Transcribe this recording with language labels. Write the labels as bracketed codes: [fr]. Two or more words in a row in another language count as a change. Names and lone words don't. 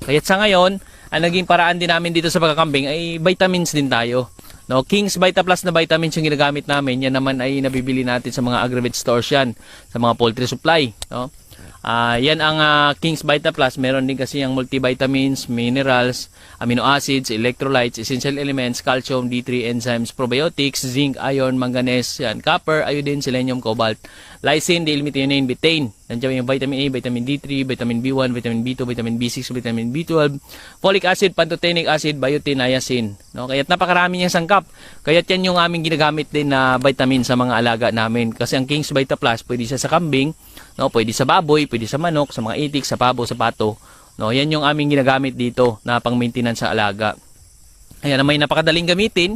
[tl] Kaya sa ngayon, ang naging paraan din namin dito sa pagkakambing ay vitamins din tayo. No, King's Vita Plus na vitamins yung ginagamit namin. Yan naman ay nabibili natin sa mga [en] agri-vet stores [tl] yan, sa mga [en] poultry supply. [tl] No? Yan ang King's Vita Plus. Meron din kasi ang multivitamins, [en] minerals, amino acids, electrolytes, essential elements, calcium, D3 enzymes, probiotics, zinc, iron, manganese, yan, copper, iodine, selenium, cobalt, lysine, D-L-methionine, betaine. [tl] Nandiyan yung [en] vitamin A, vitamin D3, vitamin B1, vitamin B2, vitamin B6, vitamin B12, folic acid, pantothenic acid, biotin, niacin. No? [tl] Kaya't napakarami niyang sangkap. Kaya't yan yung aming ginagamit din na vitamin sa mga alaga namin. Kasi ang King's Vita Plus, pwede siya sa kambing, no? Pwede sa baboy, pwede sa manok, sa mga itik, sa pabo, sa pato. No? Yan yung aming ginagamit dito na pang-maintenance sa alaga. Ayan, may napakadaling gamitin.